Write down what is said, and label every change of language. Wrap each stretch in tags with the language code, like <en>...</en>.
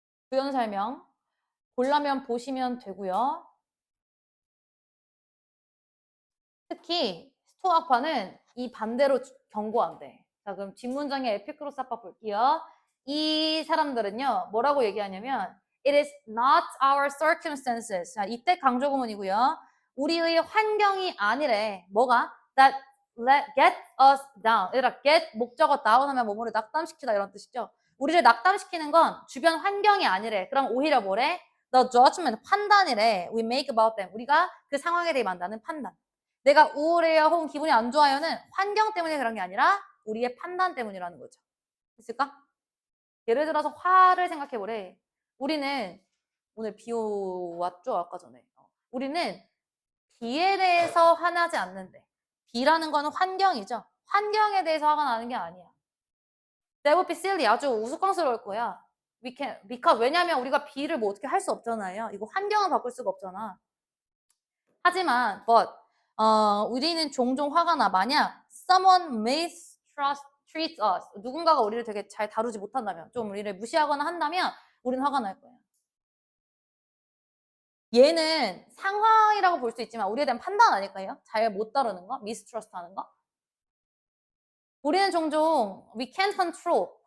<ko>부연 설명 보려면 보시면 되고요. 특히 스토아 학파는 이 반대로 경고한대. 자, 그럼 뒷문장의 에피크로스 학파 볼게요. 이 사람들은요, 뭐라고 얘기하냐면</ko> <en>It is not our circumstances.</en> <ko>자, 이때 강조 구문이고요. 우리의 환경이 아니래. 뭐가?</ko> <en>That get us down.</en> <ko>얘들아, get 목적어 down 하면 뭐뭐를 낙담시키다 이런 뜻이죠. 우리를 낙담시키는 건 주변 환경이 아니래. 그럼 오히려 뭐래?</ko> <en>The judgment,</en> <ko>판단이래.</ko> <en>We make about them.</en> <ko>우리가 그 상황에 대해 만드는 판단. 내가 우울해요 혹은 기분이 안 좋아요는 환경 때문에 그런 게 아니라 우리의 판단 때문이라는 거죠. 됐을까? 예를 들어서 화를 생각해 보래. 우리는 오늘 비 왔죠? 아까 전에. 우리는 비에 대해서 화나지 않는데 비라는 거는 환경이죠. 환경에 대해서 화가 나는 게 아니야.</ko> <en>That would be silly.</en> <ko>아주 우스꽝스러울 거야. because 왜냐면 우리가 비를 뭐 어떻게 할 수 없잖아요. 이거 환경을 바꿀 수가 없잖아. 하지만 but 우리는 종종 화가 나. 만약</ko> <en>someone mistreats us.</en> <ko>누군가가 우리를 되게 잘 다루지 못한다면, 좀 우리를 무시하거나 한다면 우리는 화가 날 거예요. 얘는 상황이라고 볼 수 있지만 우리에 대한 판단 아닐까요? 잘 못 다루는 거? mistrust 하는 거? 우리는 종종</ko> <en>we can't control.</en>